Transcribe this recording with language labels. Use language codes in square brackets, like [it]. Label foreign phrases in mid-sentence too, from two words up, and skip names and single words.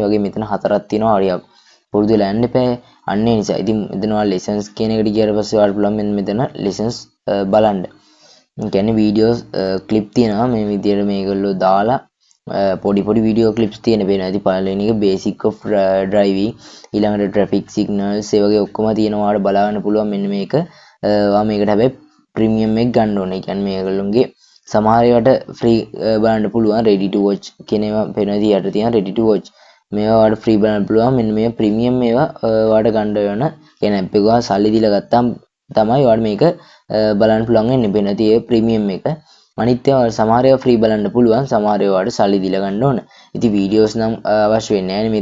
[si] ඒ වගේ මෙතන 4ක් තියෙනවා. හරියක් පුරුදු වෙලා යන්න එපා. අන්න ඒ නිසා ඉතින් මෙතන ඔයාලා lessons කියන එකට ගියාට පස්සේ ඔයාලට පුළුවන් මෙතන lessons බලන්න. ඒ කියන්නේ [en] videos clip [si] තියෙනවා. මේ විදියට මේගොල්ලෝ දාලා පොඩි වීඩියෝ ක්ලිප්ස් තියෙන වෙන ඇති. පළවෙනි එක [en] basic of driving, [si] ඊළඟට [en] traffic signals [si] ඒ වගේ ඔක්කොම තියෙනවා. ඔයාලට බලා ගන්න පුළුවන් මෙන්න මේක. ඔයා මේකට හැබැයි ප්‍රීමියම් එක ගන්න ඕනේ. ඒ කියන්නේ මේගොල්ලෝගේ සමහර ඒවාට ෆ්‍රී බලන්න පුළුවන්. [en] ready to watch [si] කියන ඒවා වෙනදී යට තියෙන [en] ready to watch [si] මේවා ඔයාලට ෆ්‍රී බලන්න පුළුවන්. මෙන්න මේ ප්‍රීමියම් ඒවා ඔයාලට ගන්න වෙන කියන app එක ඔයා සල්ලි දීලා ගත්තාම තමයි ඔයාලට මේක බලන්න පුළුවන් වෙන්නේ. වෙනදී ඒ ප්‍රීමියම් එක අනිත් ඒවා සමහර ඒවා ෆ්‍රී බලන්න පුළුවන්. සමහර ඒවාට සල්ලි දීලා ගන්න ඕන. ඉතින් වීඩියෝස් නම් අවශ්‍ය වෙන්නේ නැහැ.